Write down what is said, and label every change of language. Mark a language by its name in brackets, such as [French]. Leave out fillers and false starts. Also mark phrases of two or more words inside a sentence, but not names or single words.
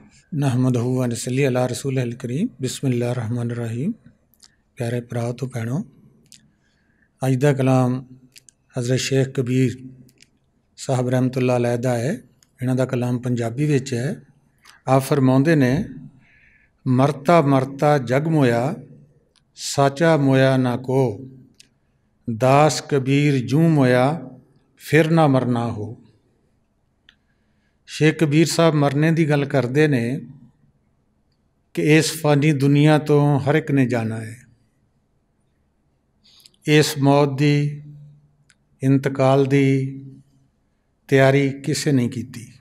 [Arabic] نحمده و نصلي على رسوله الكريم بسم الله الرحمن الرحيم. [Punjabi] پیارے بھراؤ تے بھیناں، اج دا کلام حضرت شیخ کبیر صاحب [Arabic] رحمة الله عليه [Punjabi] دا ہے. اینہاں دا کلام پنجابی وچ ہے۔ آپ فرماؤندے نے، مرتا مرتا جگ مویا، ساچا مویا نہ کو، داس کبیر جوں مویا، پھر نہ مرنا ہو. شیخ کبیر صاحب مرنے کی گل کرتے نے کہ اس فانی دنیا تو ہر ایک نے جانا ہے. اس موت کی، انتقال کی تیاری کسی نہیں کی.